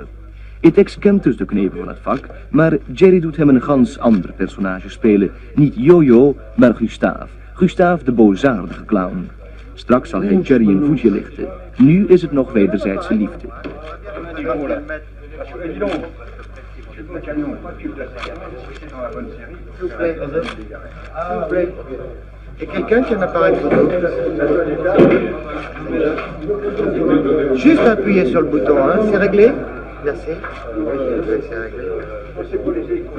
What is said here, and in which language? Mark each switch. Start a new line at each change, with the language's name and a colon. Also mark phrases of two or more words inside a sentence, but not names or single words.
Dutch: Etex kent dus de knepen van het vak, maar Jerry doet hem een gans ander personage spelen. Niet Jojo, maar Gustave de boosaardige clown. Straks zal hij Jerry een voetje lichten. Nu is het nog wederzijdse liefde.
French: Le camion, s'il vous plaît. S'il vous plaît. Et quelqu'un qui a un appareil photo. Juste appuyer sur le bouton, hein. C'est réglé? Merci. Oui, c'est réglé.